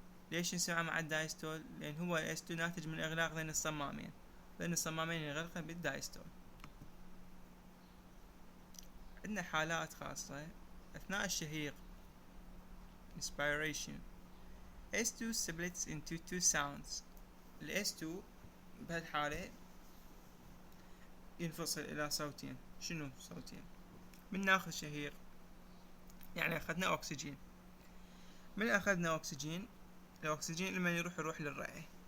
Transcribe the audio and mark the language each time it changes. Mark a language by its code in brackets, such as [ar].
[ar] ليش نسمعه مع الدايستول؟ لان هو الاس 2 ناتج من اغلاق ذين الصمامين، ذين الصمامين ينغلقن بالدايستول. عندنا حالات خاصة اثناء الشهيق inspiration. [en] S2 splits into two sounds. [ar] ال S2 بهالحالة ينفصل إلى صوتين. شنو صوتين؟ من ناخذ شهيق يعني أخذنا أكسجين، من أخذنا أكسجين، الأكسجين لما يروح للرئة.